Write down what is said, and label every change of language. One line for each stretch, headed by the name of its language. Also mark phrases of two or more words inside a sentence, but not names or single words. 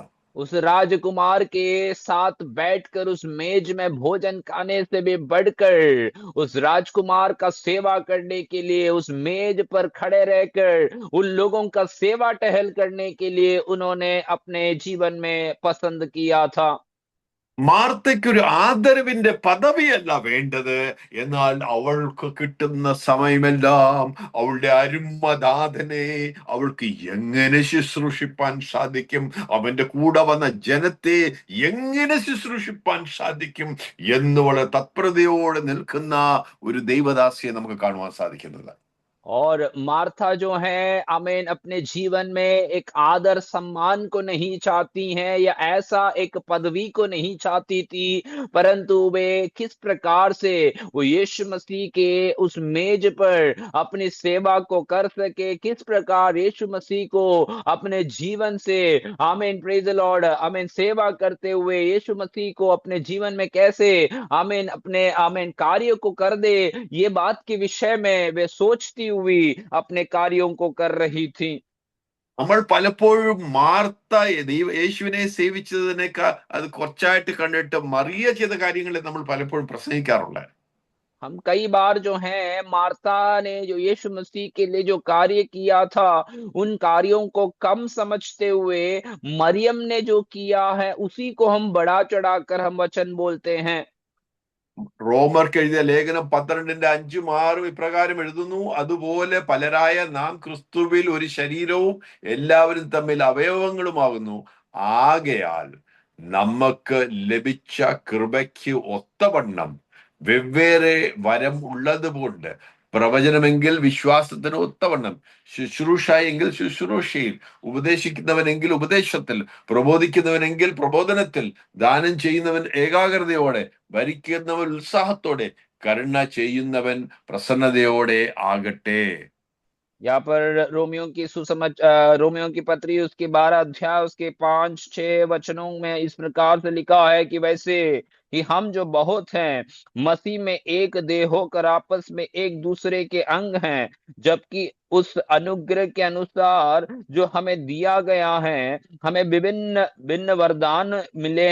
Hindi: उस राजकुमार के साथ बैठकर उस मेज में भोजन खाने से भी बढ़कर उस राजकुमार का सेवा करने के लिए उस मेज पर खड़े रहकर उन लोगों का सेवा टहल करने के लिए उन्होंने अपने जीवन में पसंद किया था।
Malayalam: മാർത്തയ്ക്ക് ഒരു ആദരവിന്റെ പദവിയല്ല വേണ്ടത്, എന്നാൽ അവൾക്ക് കിട്ടുന്ന സമയമെല്ലാം അവളുടെ അരുമനാഥനെ അവൾക്ക് എങ്ങനെ ശുശ്രൂഷിപ്പാൻ സാധിക്കും, അവന്റെ കൂടെ വന്ന ജനത്തെ എങ്ങനെ ശുശ്രൂഷിപ്പാൻ സാധിക്കും എന്ന് വളരെ തത്പരതയോടെ നിൽക്കുന്ന ഒരു ദൈവദാസിയെ നമുക്ക് കാണുവാൻ സാധിക്കുന്നത്.
Hindi: और मार्था जो है आमीन अपने जीवन में एक आदर सम्मान को नहीं चाहती हैं या ऐसा एक पदवी को नहीं चाहती थी, परंतु वे किस प्रकार से वो यीशु मसीह के उस मेज पर अपनी सेवा को कर सके, किस प्रकार यीशु मसीह को अपने जीवन से आमीन
English: praise the Lord
Hindi: आमीन सेवा करते हुए यीशु मसीह को अपने जीवन में कैसे आमीन अपने आमीन कार्य को कर दे, ये बात के विषय में वे सोचती हुई अपने कार्यों को कर रही थी।
Malayalam: നമ്മൾ പലപ്പോഴും മാർത്ത യേശുവിനെ സേവിച്ചതിനേക്കാൾ അത് കുറച്ചായിട്ട് കണ്ടിട്ട് മറിയ ചെയ്ത കാര്യങ്ങളെ നമ്മൾ പലപ്പോഴും പ്രസംഗിക്കാറുണ്ട്.
Hindi: हम कई बार जो है मार्था ने जो यीशु मसीह के लिए जो कार्य किया था उन कार्यों को कम समझते हुए मरियम ने जो किया है उसी को हम बढ़ा चढ़ाकर हम वचन बोलते हैं।
Malayalam: റോമർക്ക് എഴുതിയ ലേഖനം 12:5-6 ഇപ്രകാരം എഴുതുന്നു, അതുപോലെ പലരായ നാം ക്രിസ്തുവിൽ ഒരു ശരീരവും എല്ലാവരും തമ്മിൽ അവയവങ്ങളുമാകുന്നു. ആകയാൽ നമുക്ക് ലഭിച്ച കൃപയ്ക്ക് ഒത്തവണ്ണം വെവ്വേറെ വരം ഉള്ളതുകൊണ്ട് പ്രവചനമെങ്കിൽ വിശ്വാസത്തിന് ഒത്തവണ്ണം, ശുശ്രൂഷ എങ്കിൽ ശുശ്രൂഷയിൽ, ഉപദേശിക്കുന്നവനെങ്കിൽ ഉപദേശത്തിൽ, പ്രബോധിക്കുന്നവനെങ്കിൽ പ്രബോധനത്തിൽ, ദാനം ചെയ്യുന്നവൻ ഏകാഗ്രതയോടെ, ഭരിക്കുന്നവൻ ഉത്സാഹത്തോടെ, കരുണ ചെയ്യുന്നവൻ പ്രസന്നതയോടെ ആകട്ടെ.
Hindi: यहाँ पर रोमियो की पत्री उसके 12 अध्याय उसके 5-6 वचनों में इस प्रकार से लिखा है कि वैसे कि हम जो बहुत हैं मसीह में एक देह होकर आपस में एक दूसरे के अंग हैं, जबकि उस अनुग्रह के अनुसार जो हमें दिया गया है हमें विभिन्न भिन्न वरदान मिले